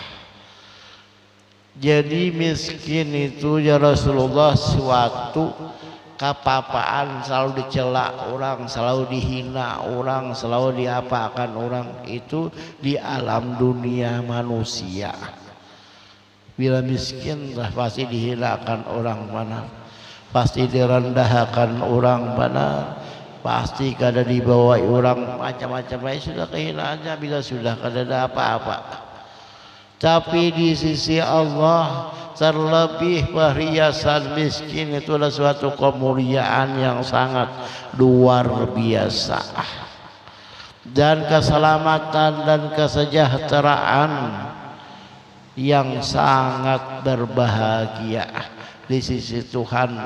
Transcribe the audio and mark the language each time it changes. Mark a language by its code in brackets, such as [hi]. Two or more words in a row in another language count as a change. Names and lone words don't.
[id] Jadi miskin itu [ar] يا رسول الله [id] suatu kepapaan, selalu dicela orang, selalu dihina orang, selalu diapakan orang, itu di alam dunia manusia. Bila miskin pasti dihinakan orang mana, pasti direndahkan orang mana, [bjn] pasti kada dibawai orang macam-macam. Sudah kehinaannya bila sudah kada ada apa-apa. [id] Tapi di sisi Allah terlebih perhiasan miskin itu adalah suatu kemuliaan yang sangat luar biasa, dan keselamatan dan kesejahteraan yang sangat berbahagia di sisi Tuhan.